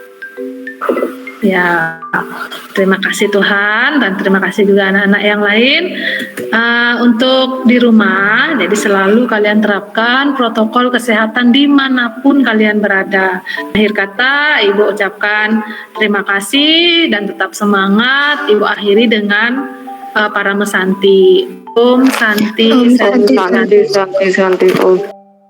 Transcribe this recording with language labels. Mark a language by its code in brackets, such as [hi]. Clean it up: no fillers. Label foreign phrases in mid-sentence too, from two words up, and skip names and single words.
[id] Ya, terima kasih Tuhan dan terima kasih juga anak-anak yang lain. Untuk di rumah, jadi selalu kalian terapkan protokol kesehatan dimanapun kalian berada. Akhir kata, Ibu ucapkan terima kasih dan tetap semangat. Ibu akhiri dengan para mesanti. [sa] Om Santi, Om Santi, Santi, Santi. Santi, Om.